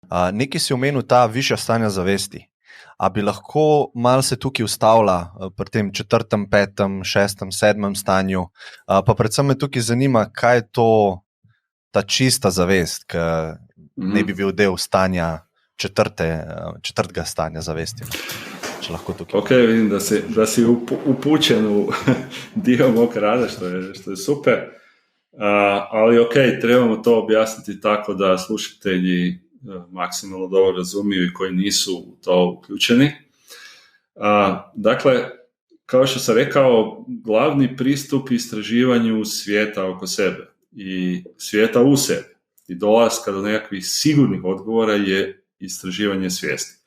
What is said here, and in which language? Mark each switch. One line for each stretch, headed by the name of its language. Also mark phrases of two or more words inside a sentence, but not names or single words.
Slovenian: Nekaj si omenil ta višja stanja zavesti. A bi lahko malo se tukaj ustavila pri tem 4., 5., 6., 7. stanju? Pa predvsem me tukaj zanima, kaj je to ta čista zavest, ki ne bi bil del stanja četrtega stanja zavesti. Če lahko tukaj.
Croatian: Ok, vidim da si upućen u dio mog rada, što je super. Ali ok, trebamo to objasniti tako da slušatelji maksimalno dobro razumiju i koji nisu u to uključeni. Dakle, kao što sam rekao, glavni pristup istraživanju svijeta oko sebe i svijeta u sebi i dolaska do nekakvih sigurnih odgovora je istraživanje svijesti.